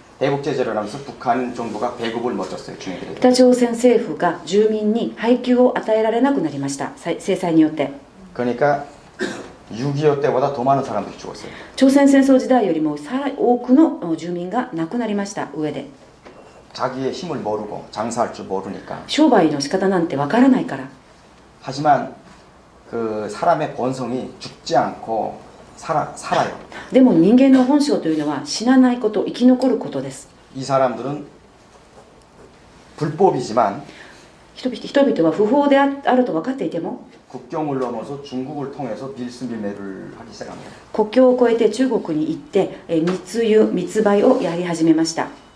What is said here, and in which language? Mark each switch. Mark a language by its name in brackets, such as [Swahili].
[Korean] 대북 제재를 하면서 북한 정부가 배급을 못 줬어요, 주민들에게. [Japanese] 北朝鮮政府が住民に配給を与えられなくなりました。制裁によって。 [Korean] 그러니까 6.25 때보다 더 많은 사람들이 죽었어요. [Japanese] 朝鮮戦争時代よりもさらに多くの住民が亡くなりました上で。 [Korean] 자기의 힘을 모르고 장사할 줄 모르니까. [Japanese] 商売の仕方なんてわからないから。 [Korean] 하지만 그 사람의 본성이 죽지 않고 살아요. [Japanese] でも人間の本性というのは死なないこと、生き残ることです。 [Korean] 이 사람들은 불법이지만 [Japanese] 人々は不法であると分かっていても、 [Korean] 국경을 넘어서 중국을 통해서 밀수밀매를 하기 시작합니다. [Japanese] 国境を越えて中国に行って密輸密売をやり始めました。